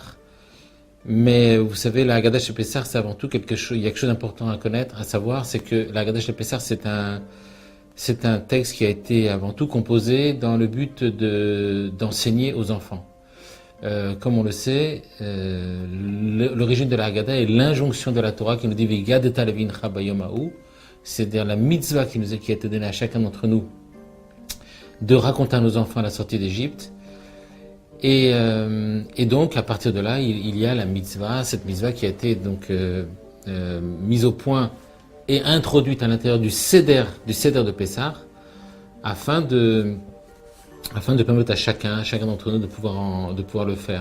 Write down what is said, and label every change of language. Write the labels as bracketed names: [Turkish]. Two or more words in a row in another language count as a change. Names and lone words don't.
[French] Mais vous savez, la Haggadah Shel Pessah, c'est avant tout quelque chose d'important à connaître, à savoir, c'est que la Haggadah Shel Pessah, c'est un texte qui a été avant tout composé dans le but d'enseigner aux enfants. Comme on le sait, l'origine de la Haggadah est l'injonction de la Torah qui nous dit [Hebrew] והגדת לבנך ביום ההוא, [French] c'est-à-dire la mitzvah qui a été donnée à chacun d'entre nous de raconter à nos enfants la sortie d'Égypte. Et donc à partir de là, il y a la mitzvah, cette mitzvah qui a été donc mise au point et introduite à l'intérieur du Seder de Pessah, afin de permettre à chacun d'entre nous de pouvoir le faire.